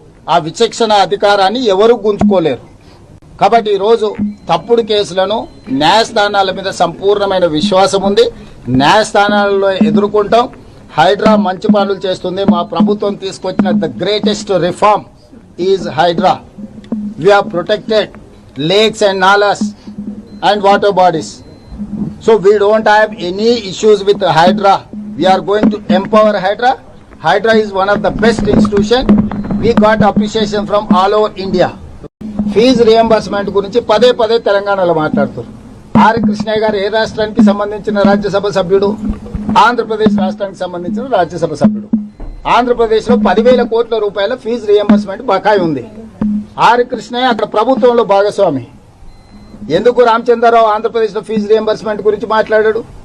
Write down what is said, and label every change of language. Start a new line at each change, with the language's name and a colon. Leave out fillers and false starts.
Telugu: ఆ విచక్షణ అధికారాన్ని ఎవరు గుంజుకోలేరు. కాబట్టి ఈరోజు తప్పుడు కేసులను న్యాయస్థానాల మీద సంపూర్ణమైన విశ్వాసం ఉంది. న్యాయస్థానాలలో ఎదుర్కొంటాం. హైడ్రా మంచి పనులు చేస్తుంది. మా ప్రభుత్వం తీసుకొచ్చిన
English: The greatest reform is Hydra. We have protected lakes and nalas and water bodies. So we don't have any issues with Hydra. We are going to empower Hydra. Hydra is one of the best institution. We got appreciation from all over India.
Telugu: Fee reimbursement గురించి పదే పదే తెలంగాణలో మాట్లాడుతారు. Are Krishnaiah గారు ఏ రాష్ట్రానికి సంబంధించిన రాజ్యసభ సభ్యుడు? ఆంధ్రప్రదేశ్ రాష్ట్రానికి సంబంధించిన రాజ్యసభ సభ్యుడు. ఆంధ్రప్రదేశ్లో 10,000 కోట్ల రూపాయల ఫీజు రియంబర్స్మెంట్ బకాయి ఉంది. ఆర్ కృష్ణయ్య అక్కడ ప్రభుత్వంలో భాగస్వామి. ఎందుకు రామచంద్రరావు ఆంధ్రప్రదేశ్లో ఫీజు రియంబర్స్మెంట్ గురించి మాట్లాడాడు?